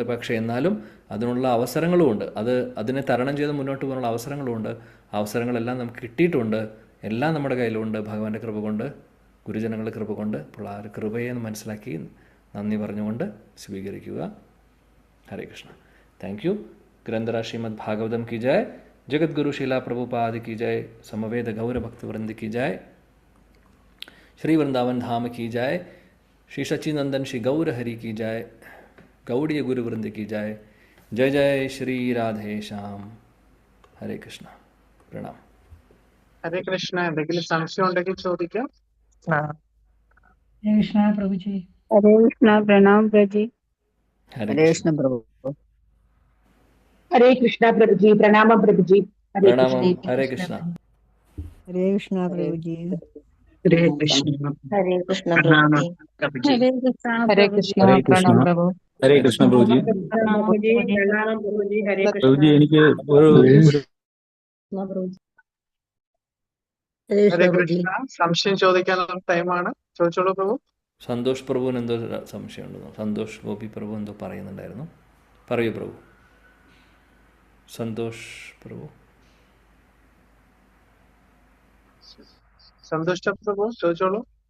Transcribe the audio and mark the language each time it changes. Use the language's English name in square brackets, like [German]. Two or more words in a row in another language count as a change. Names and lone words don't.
[Malayalam] പക്ഷേ എന്നാലും അതിനുള്ള അവസരങ്ങളുമുണ്ട്. അതിനെ തരണം ചെയ്ത് മുന്നോട്ട് പോകാനുള്ള അവസരങ്ങളുമുണ്ട്. അവസരങ്ങളെല്ലാം നമുക്ക് കിട്ടിയിട്ടുണ്ട്. എല്ലാം നമ്മുടെ കയ്യിലുണ്ട്. ഭഗവാന്റെ കൃപ കൊണ്ട്, ഗുരുജനങ്ങളുടെ കൃപ കൊണ്ട്. അപ്പോൾ ആ ഒരു കൃപയെ മനസ്സിലാക്കി നന്ദി പറഞ്ഞുകൊണ്ട് സ്വീകരിക്കുക. ഹരേ കൃഷ്ണ. [English] Thank you. [Hindi] ഗ്രന്ഥരാജ് ശ്രീമദ് ഭാഗവതം की जय, जगद्गुरु शीला प्रभुपाद की जय, समवेद गौर भक्तवृंद की जय, श्री वृंदावन धाम की जय, श्री सच्चिनंदन श्री गौर हरि की जय, गौड़ीय गुरुवृंद की जय. जय जय श्री राधे श्याम. हरे कृष्ण. [Malayalam] പ്രണാം. ഹരേ കൃഷ്ണ. എന്തെങ്കിലും സംശയം ഉണ്ടെങ്കിൽ ചോദിക്കാം. [Hindi] हरे कृष्णा प्रभु जी. हरे कृष्ण. प्रणाम प्रभु जी. [Malayalam] ഹരേ [Hindi] हरे [Malayalam] കൃഷ്ണ. [Hindi] कृष्ण प्रभु. हरे कृष्णा प्रभु जी, प्रणाम प्रभु जी. हरे [Malayalam] പ്രണാമം. ഹരേ കൃഷ്ണ. हरे कृष्णा प्रभु जी. ഹരേ കൃഷ്ണ. ഹരേ കൃഷ്ണ പ്രണാമം പ്രഭുജി. ഹരേ കൃഷ്ണ ഹരേ കൃഷ്ണ. പ്രണാം പ്രഭു. ഹരേ കൃഷ്ണ പ്രഭുജി. [Hindi] प्रभुजी, प्रणाम प्रभुजी. हरे कृष्ण. [Malayalam] പ്രഭുജി എനിക്ക് ഒരു [Hindi] हरे [Malayalam] ഹരേ [Hindi] कृष्ण प्रभु जी. [Malayalam] കൃഷ്ണ. സംശയം ചോദിക്കാനുള്ള ടൈമാണ്. ചോദിച്ചോളൂ പ്രഭു. സന്തോഷ് പ്രഭുവിന് എന്തോ സംശയമുണ്ടെന്നോ? സന്തോഷ് ഗോപി പ്രഭു എന്തോ പറയുന്നുണ്ടായിരുന്നു. പറയൂ പ്രഭു. സന്തോഷ് പ്രഭു. സന്തുഷ്ട പ്രഭു ചോദിച്ചോളൂ.